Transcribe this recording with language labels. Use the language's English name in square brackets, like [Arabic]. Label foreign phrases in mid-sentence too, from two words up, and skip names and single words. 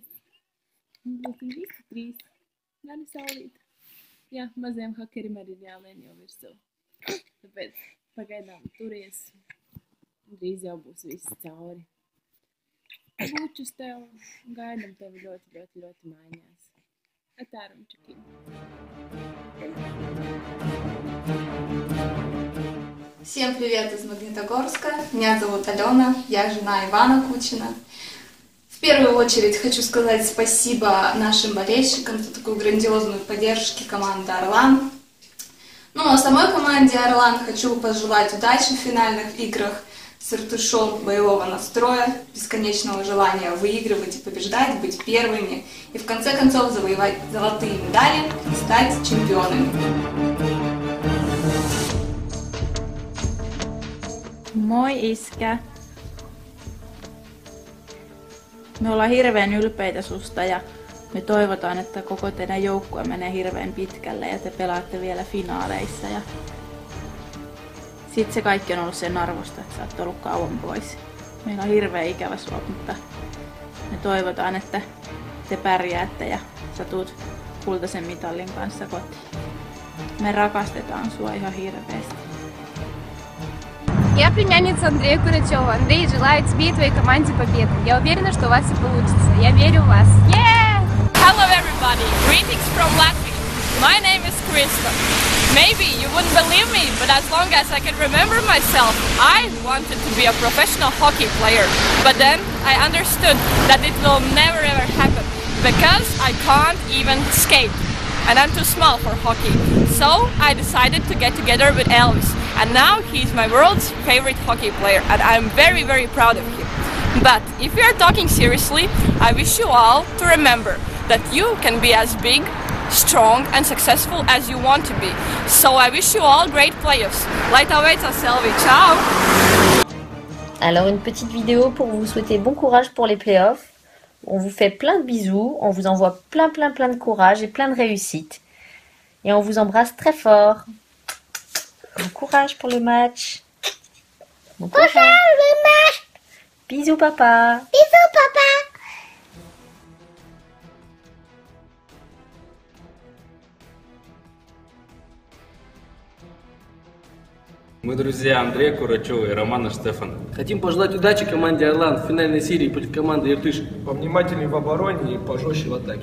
[Latvian] Un būsim visi trīs. Gan saulīt. Jā, mazajam hakerim arī ir jālien jau virsū. Tāpēc pagaidām turies. Drīz jau būs viss cauri. Bučus tev. Gaidam tevi ļoti mājās. Atā, Rumčakim. [Russian] Всем привет из Магнитогорска. Меня зовут Алена, я жена Ивана Кучина. В первую очередь хочу сказать спасибо нашим болельщикам за такую грандиозную поддержку команды «Орлан». Ну а самой команде «Орлан» хочу пожелать удачи в финальных играх с иртышом боевого настроя, бесконечного желания выигрывать и побеждать, быть первыми и в конце концов завоевать золотые медали и стать чемпионами. [Finnish] Moi iskä. Me ollaan hirveän ylpeitä susta ja me toivotaan, että koko teidän joukkue menee hirveän pitkälle ja te pelaatte vielä finaaleissa. Ja sit se kaikki on ollut sen arvosta, että sä oot ollut kauan pois. Meillä on hirveän ikävä sua, mutta me toivotaan, että te pärjäätte ja sä tuut kultaisen mitallin kanssa kotiin. Me rakastetaan sua ihan hirveästi. [Russian] Я племянница Андрея Курачева. Андрей, желаю тебе и твоей команде победы. Я уверена, что у вас все получится. Я верю в вас. [English] Yeah! Hello everybody! Greetings from Latvia. My name is Krista. Maybe you wouldn't believe me, but as long as I can remember myself, I wanted to be a professional hockey player. But then I understood that it will never ever happen because I can't even skate. And I'm too small for hockey. So I decided to get together with Elvis. And now he's my world's favorite hockey player. And I'm very proud of him. But if we are talking seriously, I wish you all to remember that you can be as big, strong and successful as you want to be. So I wish you all great playoffs. [Latvian] Laita veitsa Selvi. [Italian] Ciao! [French] Alors une petite vidéo pour vous souhaiter bon courage pour les playoffs. On vous fait plein de bisous, on vous envoie plein de courage et plein de réussite. Et on vous embrasse très fort. Bon courage pour le match. Bon courage le match. Bisous papa. Bisous papa. [Russian] Мы друзья Андрея Курачева и Романа Штефана. Хотим пожелать удачи команде «Орлан» в финальной серии против команды «Иртыш». Повнимательнее в обороне и пожестче в атаке.